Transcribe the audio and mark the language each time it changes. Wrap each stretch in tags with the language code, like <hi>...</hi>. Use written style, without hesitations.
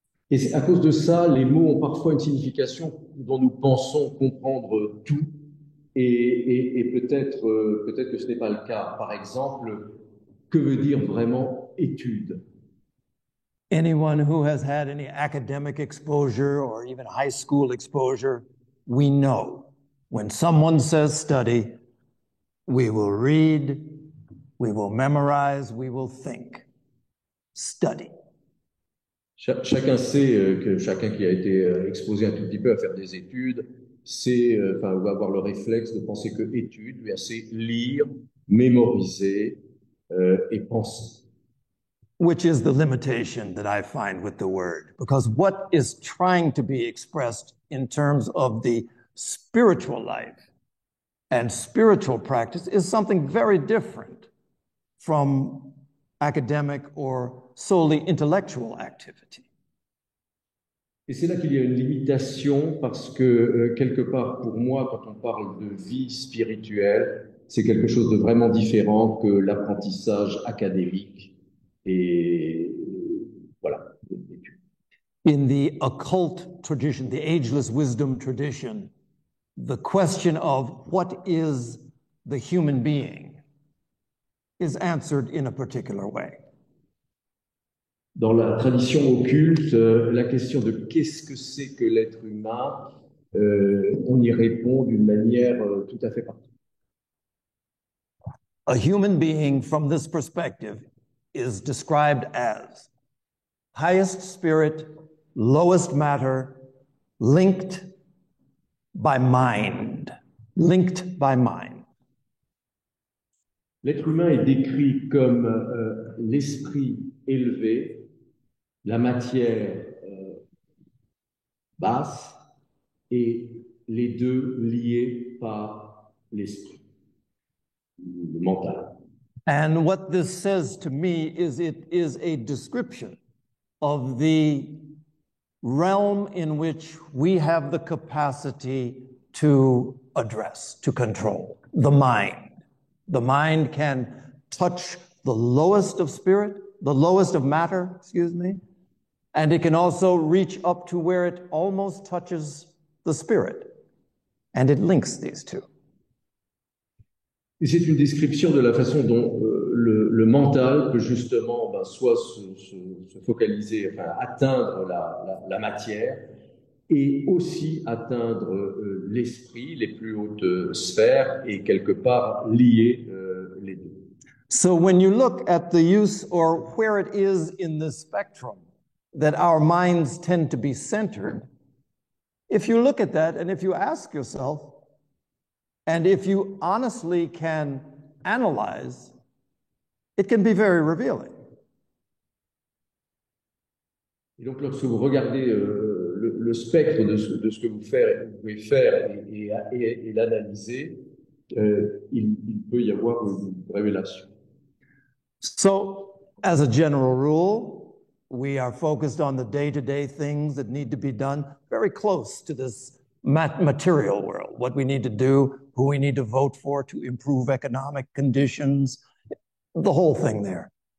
<fr>Et à cause de ça, les mots ont parfois une signification dont nous pensons comprendre tout, et peut-être que ce n'est pas le cas. Par exemple, que veut dire vraiment étude.</fr> <en>Anyone who has had any academic exposure or even high school exposure, we know when someone says study, we will read, we will memorize, we will think. Study.</en> <fr>Chacun sait que chacun qui a été exposé un tout petit peu à faire des études, va avoir le réflexe de penser que étude, c'est lire, mémoriser et penser.</fr> <en>Which is the limitation that I find with the word. Because what is trying to be expressed in terms of the spiritual life and spiritual practice is something very different from academic or solely intellectual activity.</en> <fr>Et c'est là qu'il y a une limitation parce que quelque part, pour moi, quand on parle de vie spirituelle, c'est quelque chose de vraiment différent que l'apprentissage académique et voilà.</fr> <en>In the occult tradition, the ageless wisdom tradition, the question of what is the human being is answered in a particular way.</en> <fr>Dans la tradition occulte, la question de qu'est-ce que c'est que l'être humain, on y répond d'une manière tout à fait particulière.</fr> <en>A human being, from this perspective, is described as highest spirit, lowest matter, linked by mind. Linked by mind.</en> <fr>L'être humain est décrit comme l'esprit élevé, la matière basse et les deux liés par l'esprit, le mental.</fr> <en>And what this says to me is it is a description of the realm in which we have the capacity to address, to control, the mind. The mind can touch the lowest of spirit, the lowest of matter, and it can also reach up to where it almost touches the spirit, and it links these two.</en> <fr>Et c'est une description de la façon dont le mental peut justement soit se focaliser, atteindre la matière et aussi atteindre l'esprit, les plus hautes sphères et quelque part lier les deux.</fr> <en>So when you look at the use or where it is in the spectrum that our minds tend to be centered, if you look at that and if you ask yourself, and if you honestly can analyze, it can be very revealing.</en> <fr>Et donc, lorsque vous regardez le spectre de ce que vous pouvez faire et l'analyser, il peut y avoir une révélation.</fr> <en>So, as a general rule, we are focused on the day-to-day things that need to be done, very close to this material world, what we need to do, who we need to vote for to improve economic conditions, the whole thing there.</en>